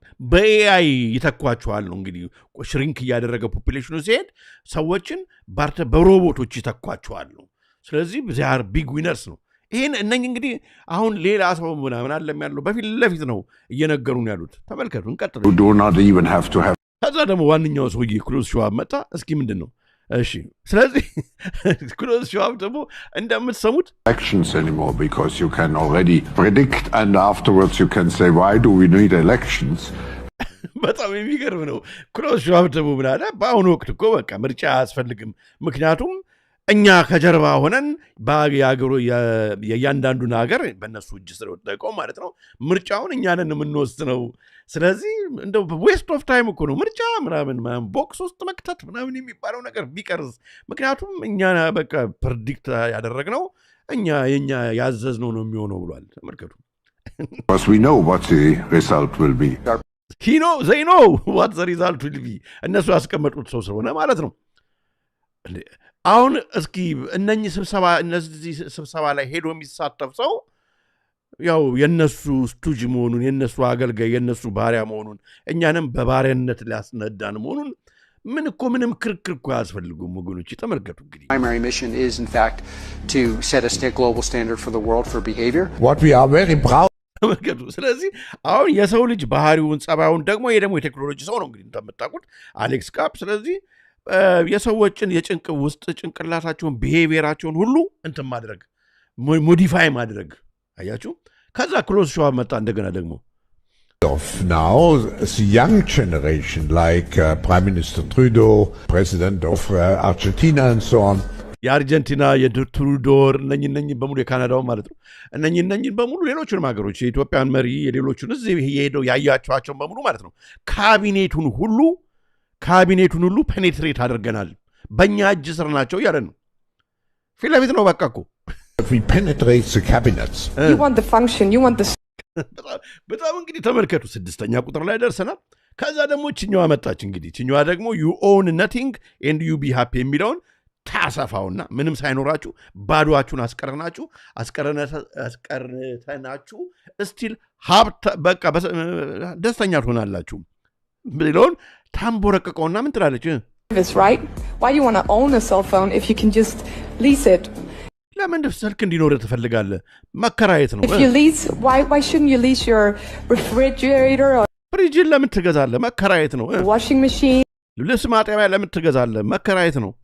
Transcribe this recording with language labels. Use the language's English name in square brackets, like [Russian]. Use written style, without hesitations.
[Amharic] በኤአይ ይተኳቸዋል ነው እንግዲህ ሽሪንክ እያደረገ ፖፑሌሽኑ ሲሄድ ሰዎችን በሮቦቶች ይተኳቸዋል ነው። ስለዚህ ዚያር ቢግ ዊነርስ ነው። ይህን እነኝህ እንግዲህ አሁን ሌላ ሰው ምናምን አለም ያለው በፊት ለፊት ነው እየነገሩን ያሉት። ተመልከቱ፣ እንቀጥል። ከዛ ደግሞ ዋነኛው ሰውዬ ክሎዝ ሸዋብ መጣ። እስኪ ምንድን ነው? እሺ፣ ስለዚህ ክሎዝ ሸዋብ ደግሞ እንደምትሰሙት [English] elections anymore because you can already predict and afterwards you can say why do we need elections. [Amharic] በጣም የሚገርም ነው። ክሎዝ ሸዋብ ደግሞ ምን አለ? በአሁኑ ወቅት እኮ በቃ ምርጫ አያስፈልግም፣ ምክንያቱም እኛ ከጀርባ ሆነን የእያንዳንዱን ሀገር በእነሱ እጅ ስለወደቀው ማለት ነው ምርጫውን እኛንን የምንወስነው። ስለዚህ እንደው ዌስት ኦፍ ታይም እኮ ነው ምርጫ ምናምን ቦክስ ውስጥ መክተት ምናምን የሚባለው ነገር ቢቀርዝ፣ ምክንያቱም እኛ በቃ ፕሬዲክት ያደረግነው የኛ ያዘዝነው ነው የሚሆነው ብሏል። ተመልከቱ። [English] Because we know what the result will be. they know what the result will be. [Amharic] እነሱ ያስቀመጡት ሰው ስለሆነ ማለት ነው። አሁን እስኪ እነዚህ ስብሰባ ላይ ሄዶ የሚሳተፍ ሰው ያው የነሱ ስቱጅ መሆኑን የነሱ አገልጋይ የነሱ ባሪያ መሆኑን እኛንም በባሪያነት ሊያስነዳን መሆኑን ምንም ክርክር እኮ አያስፈልጉም ወገኖች። ተመልከቱ እንግዲህ [English] primary mission is in fact to set a global standard for the world for behavior. What we are very proud. [Amharic] ተመልከቱ። ስለዚህ አሁን የሰው ልጅ ባህሪውን ጸባዩን ደግሞ የቴክኖሎጂ ሰው ነው እንግዲህ እንደምታውቁት አሌክስ ካፕ። ስለዚህ የሰዎችን የጭንቅ ውስጥ ጭንቅላታቸውን ቢሄቪየራቸውን ሁሉ እንትን ማድረግ ሞዲፋይ ማድረግ አያችሁ። ከዛ ክሎዝ ሸዋብ መጣ እንደገና ደግሞ [English] Now, the young generation, like Prime Minister Trudeau, President of Argentina and so on. [Amharic] የአርጀንቲና የትሩዶር እነኚህ በሙሉ የካናዳው ማለት ነው እነኚህ በሙሉ ሌሎቹንም ሀገሮች የኢትዮጵያን መሪ የሌሎቹን እዚህ ሄደው ያያቸዋቸውን በሙሉ ማለት ነው ካቢኔቱን ሁሉ ፔኔትሬት አድርገናል በእኛ እጅ ስር ናቸው እያለ ነው ፊት ለፊት ነው በቃ እኮ [English] We penetrate the cabinets. You want the function, you want the [Amharic] በጣም እንግዲህ ተመልከቱ 6ኛ ቁጥር ላይ ደርሰናል ከዛ ደግሞ ችኛዋ መጣች እንግዲህ ችኛዋ ደግሞ [English] you own nothing and you be happy [Amharic] የሚለውን ታሰፋውና ምንም ሳይኖራችሁ ባዶአችሁን አስቀርተናችሁ ስቲል ሀብት በቃ ደስተኛ ትሆናላችሁ ብለውን ታምቦረቀቀውና ምን ትላለች [English] is right. Why do you want to own a cell phone if you can just lease it? [Amharic] ለምን ስልክ እንዲኖር ትፈልጋለህ መከራየት ነው [English] If you lease, why shouldn't you lease your refrigerator or [Amharic] ፍሪጅን ለምን ትገዛለህ መከራየት ነው [English] washing machine? [Amharic] ልብስ ማጠቢያ ለምን ትገዛለህ መከራየት ነው